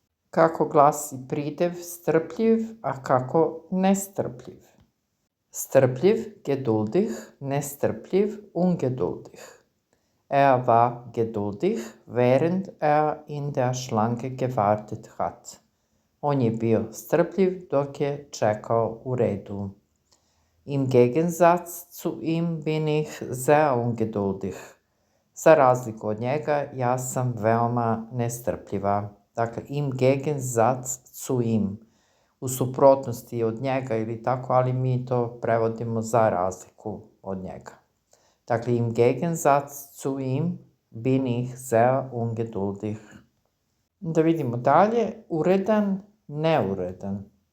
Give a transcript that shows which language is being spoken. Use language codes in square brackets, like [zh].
[sr] Kako glasi pridev strpljiv, a kako nestrpljiv? Strpljiv, geduldig, nestrpljiv, ungeduldig. [de] Er war geduldig, während in der Schlange gewartet hat. [sr] On je bio strpljiv dok je čekao u redu. [de] Im Gegensatz zu ihm bin ich sehr ungeduldig. [sr] Za razliku od njega, ja sam veoma nestrpljiva. Dakle, im Gegensatz zu ihm. U suprotnosti od njega ili tako, ali mi to prevodimo za razliku od njega. Dakle, im Gegensatz zu ihm bin ich sehr ungeduldig. Da vidimo dalje. Uredan, neuredan.